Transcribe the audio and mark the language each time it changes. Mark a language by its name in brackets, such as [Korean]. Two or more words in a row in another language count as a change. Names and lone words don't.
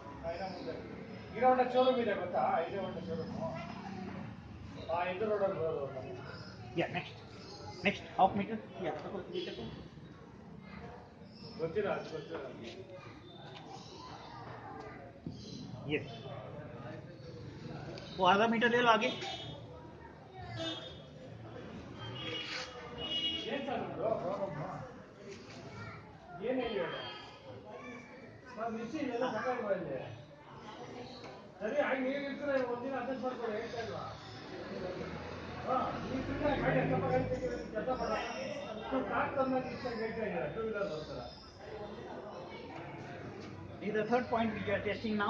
[Kannada] ಹೀರೋ ಹೊಂಡಾ ಶೋರೂಮ್ ಇದೆ ಗೊತ್ತಾ? ಹೀರೋ ಹೊಂಡಾ ಶೋರೂಮ್ ಆ ಇದು ರೋಡಲ್ಲಿ ಬರೋದು ನಮಗೆ. [English] Yeah, next half meter. Yeah, [Kannada] ಗೊತ್ತಿಲ್ಲ ಅದು ಗೊತ್ತಿಲ್ಲ. [English] yes. [Hindi] वो आधा मीटर ले लो आगे. [Kannada] ಏನು ಸರ್ ಇದು ಪ್ರಾಬ್ಲಮ್? ಏನು ಹೇಳಿ ನಾನು ಮಿಷಿನ್ ಎಲ್ಲ ತಗೊಂಡು ಬಂದೆ. ಸರಿ ಹಾಗೆ ನೀವು ಇರ್ತೀರ ಒಂದಿನ ಅಡ್ಜಸ್ಟ್ ಮಾಡ್ಕೊಳ್ಳಿ ಹೇಳ್ತಾ ಇಲ್ವಾ? ಹಾಂ ನೀವು ಸುಮ್ಮನೆ ಗಾಡಿ ಎಷ್ಟಪ್ಪ ಗಾಡಿ ತೆಗೆದು ಕೆಲಸ ಮಾಡೋ ಕಾರ್ ತಂದಾಗ ಇಷ್ಟ ಹೇಳ್ತಾ ಇದ್ದೀರಾ [English] two wheeler [Kannada] ಬರ್ತಾರ. [English] This is the third point which we are testing now.